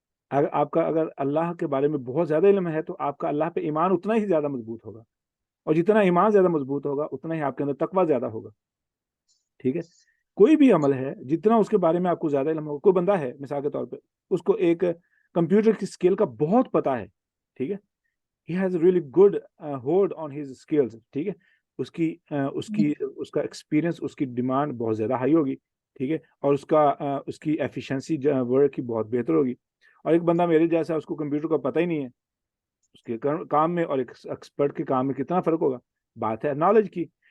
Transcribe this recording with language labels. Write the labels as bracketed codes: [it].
[ur] اگر اللہ کے بارے میں بہت زیادہ علم ہے تو آپ کا اللہ پہ ایمان اتنا ہی زیادہ مضبوط ہوگا، اور جتنا ایمان زیادہ مضبوط ہوگا اتنا ہی آپ کے اندر تقویٰ زیادہ ہوگا. ٹھیک ہے. کوئی بھی عمل ہے جتنا اس کے بارے میں آپ کو زیادہ علم ہوگا. کوئی بندہ ہے مثال کے طور پہ اس کو ایک کمپیوٹر کی اسکل کا بہت پتہ ہے. ٹھیک ہے. [en] he has a really good hold on his skills. [ur] ٹھیک ہے. اس کا ایکسپیرینس، اس کی ڈیمانڈ بہت زیادہ ہائی ہوگی. ٹھیک ہے. اور اس کی ایفیشنسی ورک کی بہت بہتر ہوگی. اور ایک بندہ میرے جیسا اس کو کمپیوٹر کا پتہ ہی نہیں ہے، اس کے کام میں اور ایک ایکسپرٹ کے کام میں کتنا فرق ہوگا. بات ہے نالج کی.